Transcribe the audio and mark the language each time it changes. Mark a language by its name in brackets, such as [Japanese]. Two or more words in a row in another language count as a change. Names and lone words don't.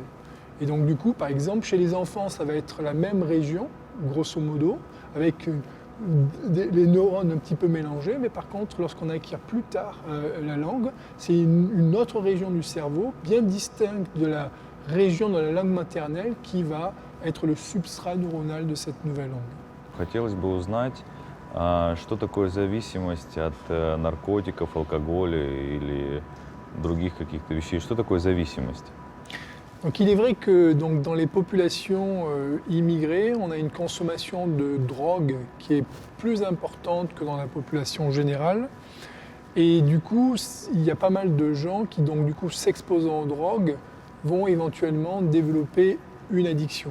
[French] Et donc du coup, par exemple, chez les enfants, ça va être la même région, grosso modo, avec les neurones un petit peu mélangés, mais par contre, lorsqu'on acquiert plus tard la langue, c'est une autre région du cerveau, bien distincte de la région de la langue maternelle, qui va être le substrat neuronal de cette nouvelle langue. [Russian] Хотелось бы узнать, что такое зависимость от наркотиков, алкоголя или других каких-то вещей. Что такое зависимость? [French] Donc il est vrai que donc, dans les populations immigrées, on a une consommation de drogue qui est plus importante que dans la population générale. Et du coup, il y a pas mal de gens qui, donc, du coup, s'exposant aux drogues, vont éventuellement développer une addiction.